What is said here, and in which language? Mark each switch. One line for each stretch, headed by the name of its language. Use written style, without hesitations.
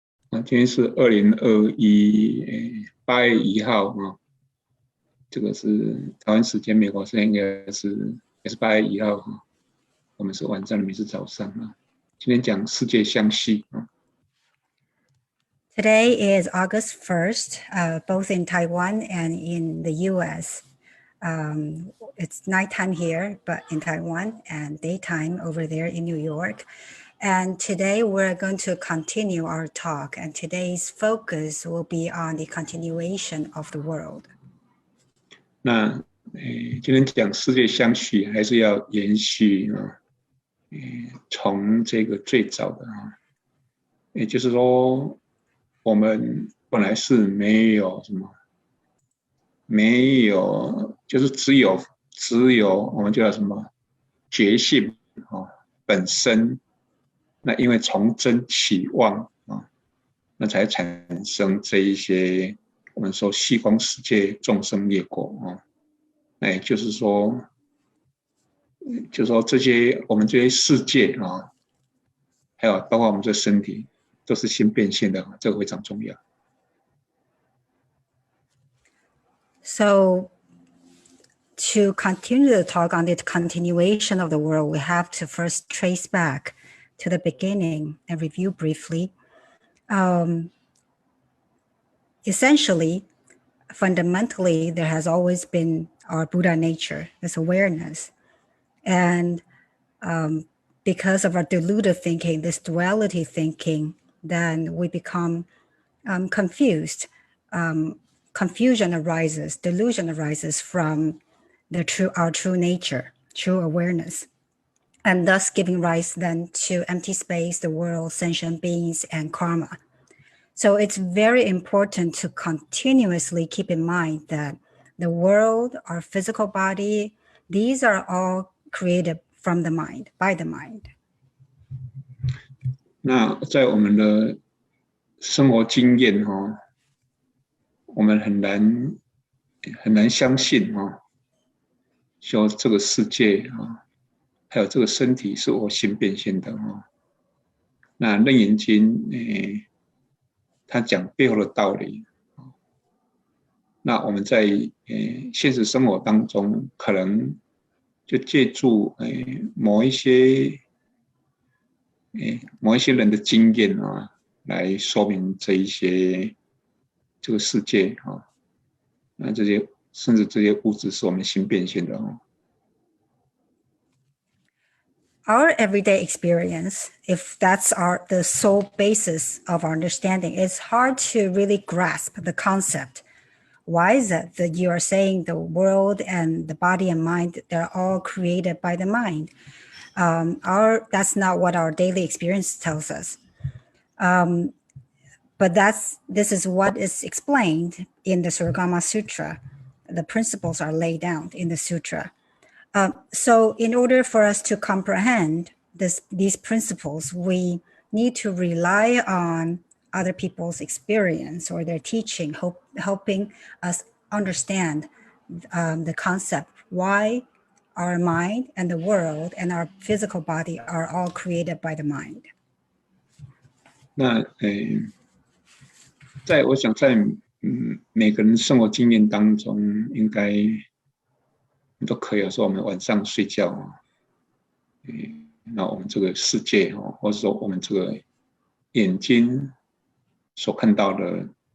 Chinese: 今天是2021年8月1号啊，这个是台湾时间，美国时间应该也是8月1号啊，我们是晚上，你们是早上啊。今天讲世界相续啊。
English: Today is August 1st, both in Taiwan and in the US. It's nighttime here, but in Taiwan, and daytime over there in New York. And today we're going to continue our talk, and today's focus will be on the continuation of the world.
Chinese: 那今天讲世界相续，还是要延续啊，从这个最早的啊，也就是说，我们本来是没有什么，没有，就是只有我们叫什么觉性啊本身。那因为从真起妄啊，那才产生这一些我们说虚空世界众生灭果啊。那也就是说这些我们这些世界啊，还有包括我们这身体，都是心变现的，这个非常重要。
English: So, to continue the talk on the continuation of the world, we have to first trace back to the beginning and review briefly. Essentially, fundamentally, there has always been our Buddha nature, this awareness. And because of our deluded thinking, this duality thinking, then we become confused. Confusion arises, delusion arises from our true nature, true awareness. And thus giving rise then to empty space, the world, sentient beings, and karma. So it's very important to continuously keep in mind that the world, our physical body, these are all created from the mind, by the mind.
Chinese: 那在我们的生活经验我们很难相信说这个世界还有这个身体是我心变现的那楞严经他讲背后的道理那我们在现实生活当中可能就借助某一些人的经验来说明这个世界那这些甚至这些物质是我们心变现的
English: Our everyday experience, if that's the sole basis of our understanding, it's hard to really grasp the concept. Why is it that you are saying the world and the body and mind, they're all created by the mind? That's not what our daily experience tells us. But this is what is explained in the Surangama Sutra. The principles are laid down in the sutra. So in order for us to comprehend these principles, we need to rely on other people's experience or their teaching, helping us understand the concept, why our mind and the world and our physical body are all created by the mind.
Chinese: 那我想在每个人生活经验当中应该都可以说我们晚上睡觉那我们这个世界或者说我们这个眼睛所看到的